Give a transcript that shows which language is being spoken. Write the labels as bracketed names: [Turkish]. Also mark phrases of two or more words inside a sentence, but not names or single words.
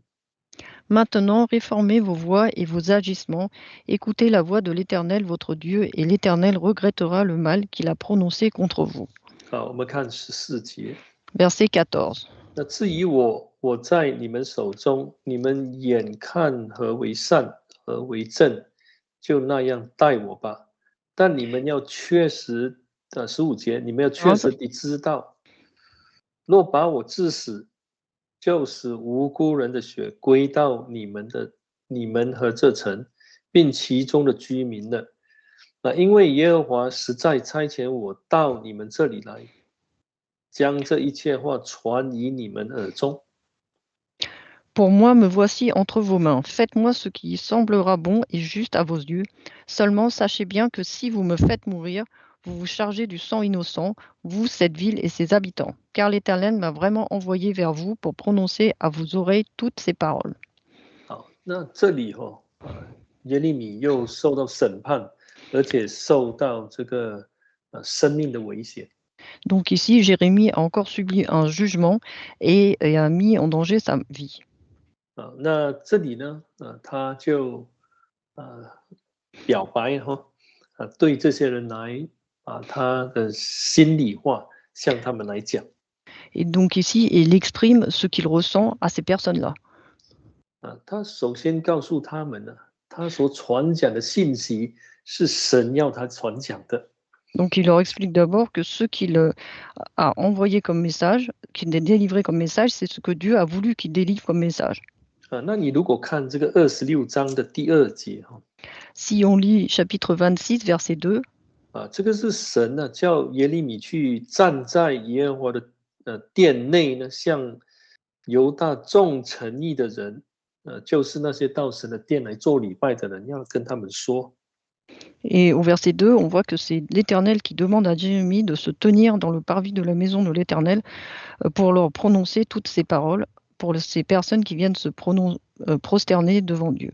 [French] Maintenant, réformez vos voies et vos agissements, écoutez la voix de l'Éternel votre Dieu, et l'Éternel regrettera le mal qu'il a prononcé contre vous. [Chinese] 好，我们看14节。 [French] Verset 14. [Chinese] 那至于我在你们手中，你们眼看何为善，何为正，就那样待我吧。但你们要确实15节，你们要确实地知道，若把我治死，就使无辜人的血归到你们和这城，并其中的居民了。因为耶和华实在差遣我到你们这里来，将这一切话传于你们耳中。 [French] Pour moi, me voici entre vos mains. Faites-moi ce qui semblera bon et juste à vos yeux. Seulement, sachez bien que si vous me faites mourir, vous vous chargez du sang innocent, vous, cette ville et ses habitants. Car l'Éternel m'a vraiment envoyé vers vous pour prononcer à vos oreilles toutes ces paroles. [Chinese] 好，那这里耶利米又受到审判，而且受到这个生命的危险。 [French] Donc ici, Jérémie a encore subi un jugement et a mis en danger sa vie. [Chinese] 那这里呢，他就表白对这些人来把他的心里话向他们来讲。 [French] Et donc ici, il exprime ce qu'il ressent à ces personnes-là. [Chinese] 他首先告诉他们他所传讲的信息是神要他传讲的。 [French] Donc il leur explique d'abord que ce qu'il a envoyé comme message, qu'il a délivré comme message, c'est ce que Dieu a voulu qu'il délivre comme message. [Chinese] 那你如果看这个26章的第2节 [French] Si on lit chapitre 26, verset 2, [Chinese] 这个是神叫耶利米去站在耶和华的殿内呢，向犹大众诚意的人，就是那些到神的殿来做礼拜的人，要跟他们说。 [French] et au verset 2, on voit que c'est l'Éternel qui demande à Jérémie de se tenir dans le parvis de la maison de l'Éternel pour leur prononcer toutes ces paroles pour ces personnes qui viennent se prosterner devant Dieu.